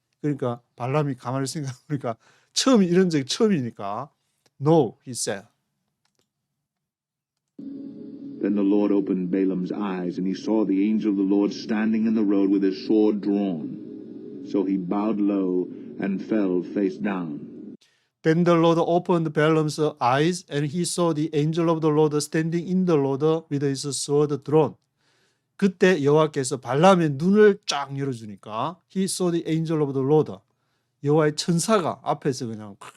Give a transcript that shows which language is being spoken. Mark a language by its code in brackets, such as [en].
[ko] 그러니까 발람이 가만히 생각해보니까 이런 적이 처음이니까 [en] No, he said. Then the Lord opened Balaam's eyes, and he saw the angel of the Lord standing in the road with his sword drawn. So he bowed low and fell face down. Then the Lord opened Balaam's eyes, and he saw the angel of the Lord standing in the road with his sword drawn. [ko] 그때 여호와께서 발람의 눈을 쫙 열어주니까 [en] he saw the angel of the Lord. [ko] 여호와의 천사가 앞에서 그냥